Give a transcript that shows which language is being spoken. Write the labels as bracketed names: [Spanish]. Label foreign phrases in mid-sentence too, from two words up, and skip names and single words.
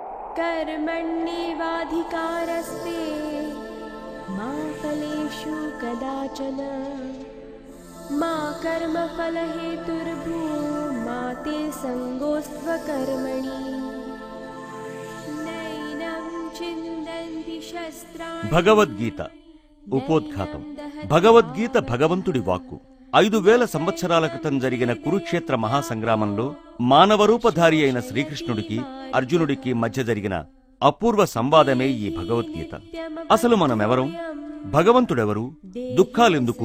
[Sanskrit] कर्मण्येवाधिकारस्ते मा फलेषु कदाचन मा कर्मफलहेतुर्भूर्मा ते संगोऽस्त्वकर्मणि नैनं चिन्तन्ति शस्त्राणि। [Telugu] భగవద్గీత ఉపోద్ఘాతం. భగవద్గీత భగవంతుడి వాక్కు. 5000 సంవత్సరాల క్రితం జరిగిన కురుక్షేత్ర మహాసంగ్రామంలో మానవరూపధారి అయిన శ్రీకృష్ణుడికి అర్జునుడికి మధ్య జరిగిన అపూర్వ సంవాదమే ఈ భగవద్గీత. అసలు మనమెవరం? భగవంతుడెవరు? దుఃఖాలెందుకు?